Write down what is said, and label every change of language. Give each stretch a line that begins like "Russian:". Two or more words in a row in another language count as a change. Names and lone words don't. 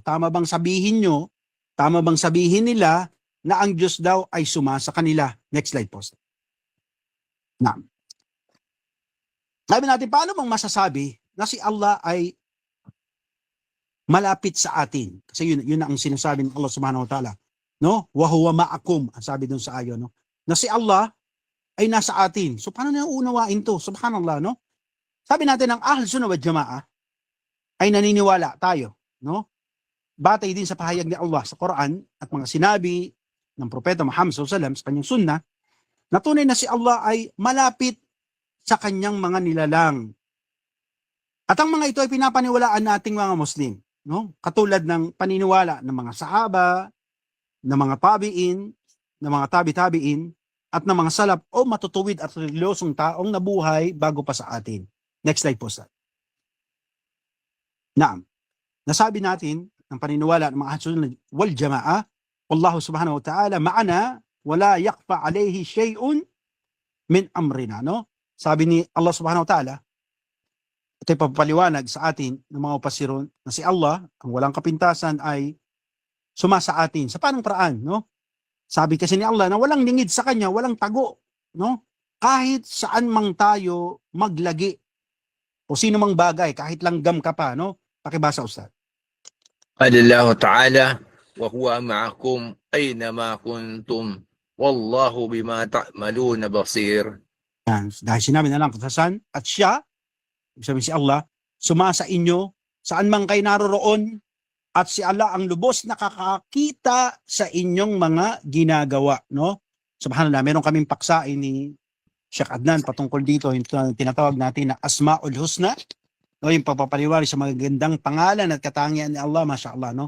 Filipino: Tama bang sabihin nila na ang Diyos daw ay sumasa kanila?
English: Next slide
Filipino: po. Na. Sabi natin, paano bang masasabi na si Allah ay malapit sa atin? Kasi yun ang sinasabi ng
Arabic: الله سبحانه وتعالى,
Filipino: no?
Arabic: وهو معكم,
Filipino: ang sabi dun sa ayon, no? Na si Allah ay nasa atin. So paano na unawain to? Subhanallah, no? Sabi natin ang
Arabic: أهل السنة والجماعة
Filipino: ay naniniwala tayo, no? Batay din sa pahayag ni Allah sa Quran at mga sinabi ng Propeta Muhammad
Arabic: صلى الله عليه وسلم
Filipino: sa kanyang sunnah, na tunay na si Allah ay malapit sa kanyang mga nilalang. At ang mga ito ay pinapaniwalaan nating mga Muslim, no? Katulad ng paniniwala ng mga sahaba, ng mga tabi'in, ng mga tabi-tabi'in, at ng mga salaf o matutuwid at reliyosong taong nabuhay bago pa sa atin.
English: Next slide
Filipino: po, sir. Naam. Nasabi natin ng paniniwala ng mga
Arabic: أهل السنة والجماعة، والله سبحانه وتعالى معنا ولا يخفى عليه شيء من أمرنا,
Filipino: no? Sabi ni
Arabic: الله سبحانه وتعالى,
Filipino: ito'y papaliwanag sa atin ng mga upasirun na si Allah, ang walang kapintasan, ay sumasa atin. Sa panong paraan, no? Sabi kasi ni Allah na walang lingid sa kanya, walang tago, no? Kahit saan mang tayo maglagi o sino mang bagay, kahit langgam ka pa, no? Pakibasa, Ustad.
Arabic: قال الله تعالى وهو معكم أينما كنتم والله بما تعملون بصير.
Filipino: Dahil sinabi na lang katasan at siya, sabi si Allah, sumasa inyo saan man kayo naroroon at si Allah ang lubos nakakakita sa inyong mga ginagawa, no? Subhanallah, meron kaming paksa ni Sheikh Adnan patungkol dito, yung tinatawag natin na
Arabic: أسماء الحسنى,
Filipino: no, yung pagpapaliwanag sa magagandang pangalan at katangian ni Allah, mashallah, no?